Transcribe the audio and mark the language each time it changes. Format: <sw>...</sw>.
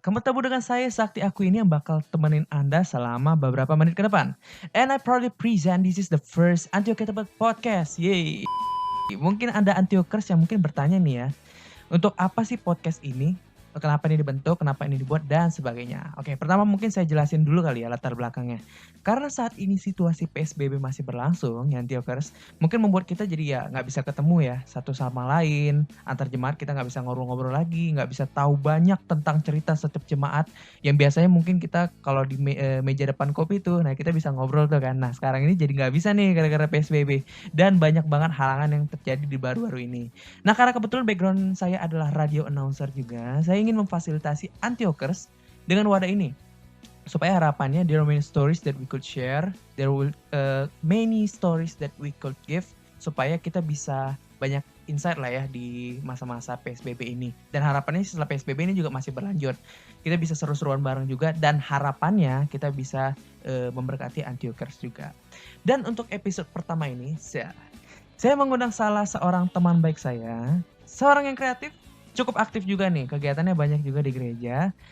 <id>Ketemu dengan saya Sakti Aku ini yang bakal temenin Anda selama beberapa menit ke depan.</id> <en>And I proudly present this is the first Antioquia Tebet podcast.</en> <id>Yay! Mungkin Anda Antiokers yang mungkin bertanya nih ya, untuk apa sih podcast ini? Kenapa ini dibentuk, kenapa ini dibuat, dan sebagainya. Oke, pertama mungkin saya jelasin dulu kali ya latar belakangnya. Karena saat ini situasi PSBB masih berlangsung, ya Antiokers, mungkin membuat kita jadi ya nggak bisa ketemu ya satu sama lain. Antar jemaat kita nggak bisa ngobrol-ngobrol lagi, nggak bisa tahu banyak tentang cerita setiap jemaat. Yang biasanya mungkin kita kalau di meja depan kopi tuh, nah kita bisa ngobrol tuh kan. Nah sekarang ini jadi nggak bisa nih gara-gara PSBB. Dan banyak banget halangan yang terjadi di baru-baru ini. Nah karena kebetulan background saya adalah radio announcer juga, saya ingin memfasilitasi Antiokers dengan wadah ini. Supaya harapannya</id> <en>there are many stories that we could share, there will many stories that we could give,</en> <id>supaya kita bisa banyak insight lah ya di masa-masa PSBB ini. Dan harapannya setelah PSBB ini juga masih berlanjut. Kita bisa seru-seruan bareng juga dan harapannya kita bisa memberkati Antiokers juga. Dan untuk episode pertama ini, saya mengundang salah seorang teman baik saya, seorang yang kreatif, cukup aktif juga nih, kegiatannya banyak juga di gereja.</id>